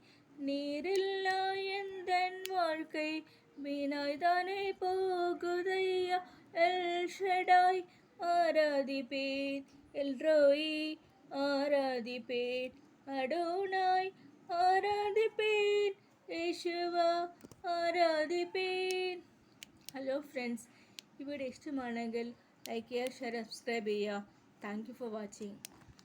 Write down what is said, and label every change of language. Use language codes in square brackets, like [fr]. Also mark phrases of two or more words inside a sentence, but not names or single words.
[ta] நீரில்லா எந்தன் வாழ்க்கை வீணாய்தானே போகுதையா. எல் ஷடாய் ஆராதிப்பேன், எல் ரோயி ஆராதிப்பேன், அடோனாய் ஆராதிப்பேன், யேசுவா ஆராதிப்பேன். [en] hello friends, [ml] ഈ വീഡിയോ ഇഷ്ടമാണെങ്കിൽ ലൈക്ക് ചെയ്യുക, ഷെയർ, സബ്സ്ക്രൈബ് ചെയ്യുക. [en] thank you for watching.